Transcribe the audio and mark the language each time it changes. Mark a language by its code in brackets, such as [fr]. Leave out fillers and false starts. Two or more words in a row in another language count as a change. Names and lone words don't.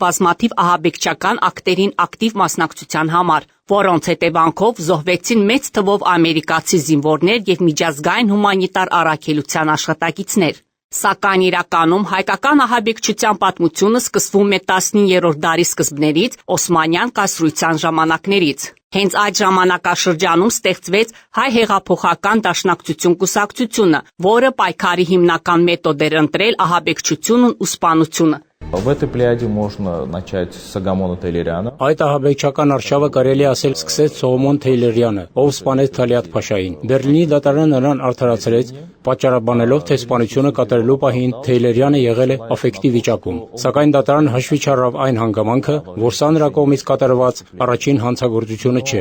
[hy] բազմաթիվ ահաբեկչական ակտերին ակտիվ մասնակցության համար, որոնց հետևանքով զոհվեցին մեծ թվով ամերիկացի զինվորներ եւ միջազգային հումանիտար առաքելության աշխատակիցներ։ Սակայն իրականում հայկական ահաբեկչության պատմությունը սկսվում է 19-րդ դարի սկզբներից Օսմանյան կայսրության ժամանակներից։ Հենց այդ ժամանակաշրջանում ստեղծվեց Հայ հեղափոխական դաշնակցություն կուսակցությունը, որը պայքարի հիմնական մեթոդ էր ընտրել ահաբեկչությունն ու սպանությունը։ [ru] В этой плеяде можно начать с Սոգոմոնը Թեյլերյանը։ [hy] Այդ ահաբեկչական արշավը կարելի ասել սկսեց Սողոմոն Թեյլերյանը, ով սպանեց Թալիաթ Փաշային։ Բերլինի դատարանը նրան արդարացրեց, պատճառաբանելով, թե սպանությունը կատարելու պահին Թեյլերյանը եղել է աֆեկտի վիճակում։ Սակայն դատարանը հաշվի չառավ այն հանգամանքը, որ սա նրա կողմից կատարված առաջին հանցագործությունը չէ։